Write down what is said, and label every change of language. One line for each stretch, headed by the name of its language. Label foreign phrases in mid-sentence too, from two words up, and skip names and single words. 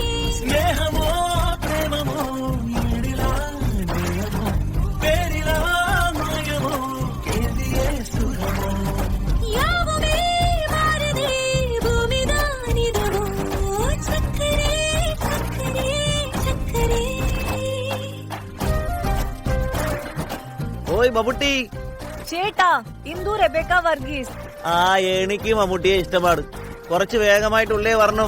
Tamil: ஸ்நேகமோ பிரேமமோ ஏடிலா நேயமோ பேரிலா மாயமோ கேதியே சுகமோ யாவுமே மாறுதே பூமிதான் இதுவோ சக்கரே சக்கரே சக்கரே.
Malayalam: ഓയ് മമ്മൂട്ടി. ചേട്ടാ ഇന്ദു റെബേക്ക വർഗീസ്. ആ എനിക്ക് മമ്മൂട്ടിയെ ഇഷ്ടമാണ്. കുറച്ച് വേഗമായിട്ടുള്ളേ വരണം.